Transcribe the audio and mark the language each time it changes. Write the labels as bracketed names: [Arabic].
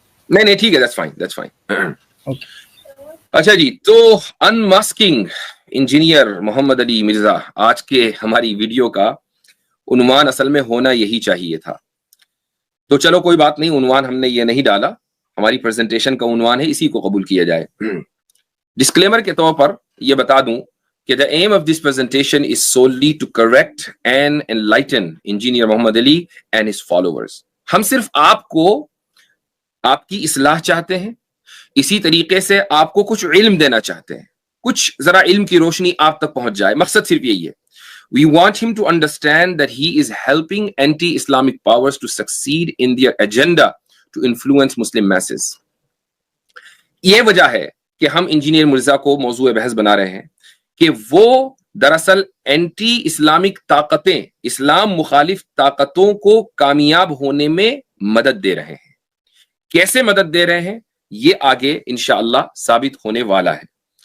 [Urdu] نہیں ٹھیک ہے, [English] that's fine. [Urdu] اچھا جی, تو انماسکنگ انجینئر محمد علی مرزا, آج کے ہماری ویڈیو کا عنوان اصل میں ہونا یہی چاہیے تھا. تو چلو کوئی بات نہیں, عنوان ہم نے یہ نہیں ڈالا, ہماری پریزنٹیشن کا عنوان ہے, اسی کو قبول کیا جائے. ڈسکلیمر کے طور پر یہ بتا دوں کہ [English] the aim of this presentation is solely to correct and enlighten engineer Muhammad Ali and his followers. [Urdu] ہم صرف آپ کو آپ کی اصلاح چاہتے ہیں, اسی طریقے سے آپ کو کچھ علم دینا چاہتے ہیں, کچھ ذرا علم کی روشنی آپ تک پہنچ جائے, مقصد صرف یہی ہے. [English] We want him to understand that he is helping anti-Islamic powers to succeed in their agenda to influence Muslim masses. [Urdu] یہ وجہ ہے کہ ہم انجینئر مرزا کو موضوع بحث بنا رہے ہیں کہ وہ دراصل اینٹی اسلامک طاقتیں, اسلام مخالف طاقتوں کو کامیاب ہونے میں مدد دے رہے ہیں. کیسے مدد دے رہے ہیں یہ آگے انشاءاللہ ثابت ہونے والا ہے.